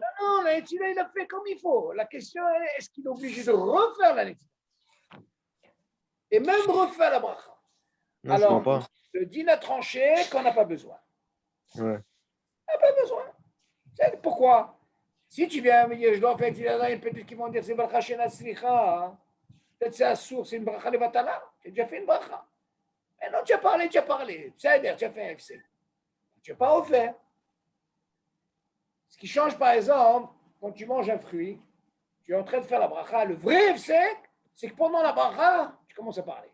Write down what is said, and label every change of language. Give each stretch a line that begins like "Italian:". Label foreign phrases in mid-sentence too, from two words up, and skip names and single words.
French: Non, la netila, il a fait comme il faut. La question est, est-ce qu'il est obligé de refaire la netila? Et même refaire la bracha. Non, je Alors, comprends le din a tranché qu'on n'a pas besoin. pas. Ouais. On n'a pas besoin. C'est pourquoi? Si tu viens me dire, je dois faire une peut-être qu'ils vont dire c'est
Hebrew: ברכה שאינה צריכה.
French: Hein. Peut-être c'est assour, c'est une
Hebrew: ברכה לבטלה.
French: Tu as déjà fait une bracha. Mais non, tu as parlé. C'est-à-dire, tu as fait un FC. Tu n'as pas refaire. Ce qui change, par exemple, quand tu manges un fruit, tu es en train de faire la bracha. Le vrai FC, c'est que pendant la bracha, tu commences à parler.